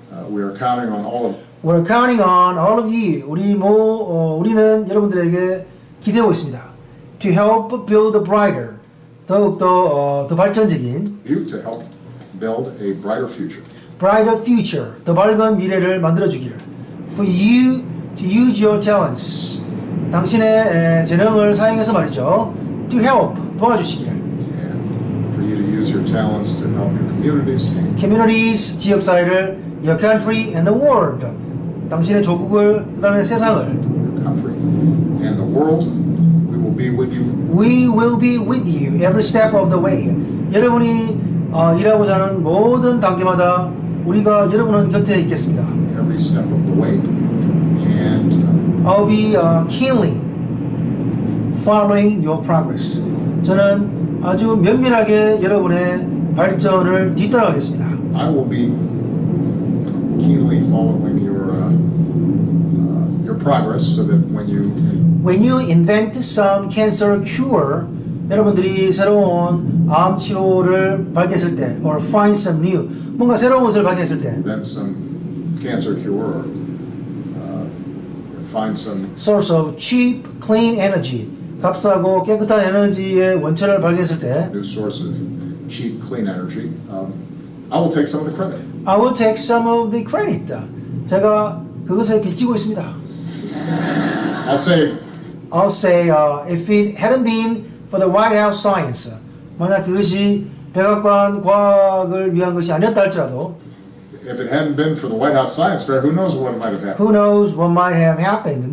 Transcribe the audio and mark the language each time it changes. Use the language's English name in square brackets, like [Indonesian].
[English] We are counting on all of you. We're counting on all of you. [Korean] 우리는 여러분들에게 기대하고 있습니다. [English] To help build a brighter, [Korean] 더욱더 더 발전적인 [English] you to help build a brighter future. Brighter future, [Korean] 더 밝은 미래를 만들어주기를. [English] For you to use your talents, [Korean] 당신의 재능을 사용해서 말이죠. [English] To help, [Korean] 도와주시기를. [English] And for you to use your talents to help your communities. Communities, [Korean] 지역사회를, [English] your country and the world. [Korean] 당신의 조국을, 그 다음에 세상을. [English] Your country and the world, we will be with you. We will be with you every step of the way. [Korean] 여러분이 일하고자 하는 모든 단계마다 우리가 여러분은 곁에 있겠습니다. [English] Every step of the way. And I'll be keenly following your progress. [Korean] 저는 아주 면밀하게 여러분의 발전을 뒤따라가겠습니다. [English] I will be keenly following your progress, so that when you invent some cancer cure, [Korean] 여러분들이 새로운 암 치료를 발견했을 때, [English] or find some new, [Korean] 뭔가 새로운 것을 발견했을 때, [English] invent some cancer cure, or find some source of cheap, clean energy, [Korean] 값싸고 깨끗한 에너지의 원천을 발견했을 때, [English] new source of cheap, clean energy, I will take some of the credit. I will take some of the credit. [Korean] 제가 그것을 빚지고 있습니다. [English] I'll say, if it hadn't been for the White House science, [Korean] 만약 그것이 백악관 과학을 위한 것이 아니었다 할지라도, [English] if it hadn't been for the White House Science Fair, who knows what might have happened. Who knows what might have happened?